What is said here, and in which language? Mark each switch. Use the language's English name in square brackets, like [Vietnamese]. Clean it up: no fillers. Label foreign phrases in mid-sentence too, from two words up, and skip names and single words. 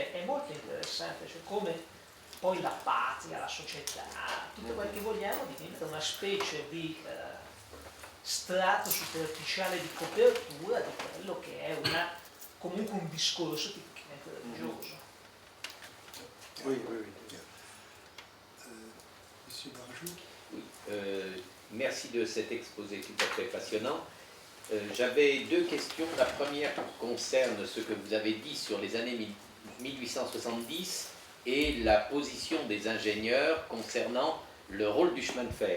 [Italian] È molto interessante, cioè come poi la patria, la società, tutto quel che vogliamo diventa una specie di strato superficiale di copertura di quello che è comunque un discorso tipicamente religioso. [French] Oui. Monsieur Barjou. Oui, merci de cet exposé tout à fait passionnant. J'avais deux questions. La première concerne ce que vous avez dit sur les années 1870 et la position des ingénieurs concernant le rôle du chemin de fer.